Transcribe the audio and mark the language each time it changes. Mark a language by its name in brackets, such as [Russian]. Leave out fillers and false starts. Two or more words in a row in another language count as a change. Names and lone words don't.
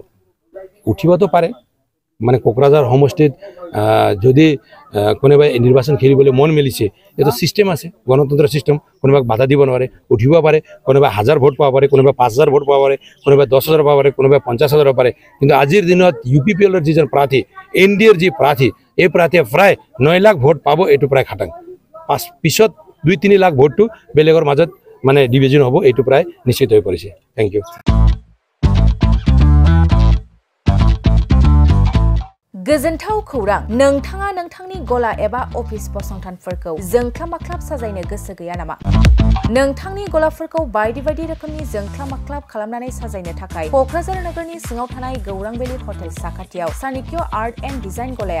[Assamese] উঠিবতো পাৰে মানে কোকৰাঝাৰ সমষ্টিত যদি কোনোবাই নিৰ্বাচন খেলিবলৈ মন মেলিছে এটা সিস্টেম আছে গণতন্ত্ৰ সিস্টেম কোনোবাক বাধা দিব নোৱাৰে উঠিব পাৰে কোনোবা 1000 ভোট পাব পাৰে কোনোবা 5000 ভোট পাব পাৰে কোনোবা 10000 পাব পাৰে কোনোবা 50000 পাব পাৰে কিন্তু আজিৰ দিনত ইউপিপিএলৰ যিজন প্ৰাৰ্থী এনডিএৰ যি প্ৰাৰ্থী এই প্ৰাৰ্থীয়ে প্ৰায় 9 লাখ ভোট পাব এটো প্ৰায় খাটাং পিছত 2-3 লাখ ভোটটো বেলেগৰ মাজত মানে ডিভিজন হ'ব এটো প্ৰায় নিশ্চিত হৈ পৰিছে [English] thank you [Bodo] गोजोनथाव खौरां नोंथाङा नोंथांनि गला एबा अफिस फसंथानफोरखौ जोंख्लाब-माख्लाब साजायनो गोसो गैया नामा नोंथांनि गलाफोरखौ बायदि रोखोमनि जोंख्लाब-माख्लाब खालामनानै साजायनो थाखाय क'क्राझार नोगोरनि सिङाव थानाय गौरां भेलि हटेल साखाथियाव चाणक्य आर्ट एन्ड डिजाइन गलाया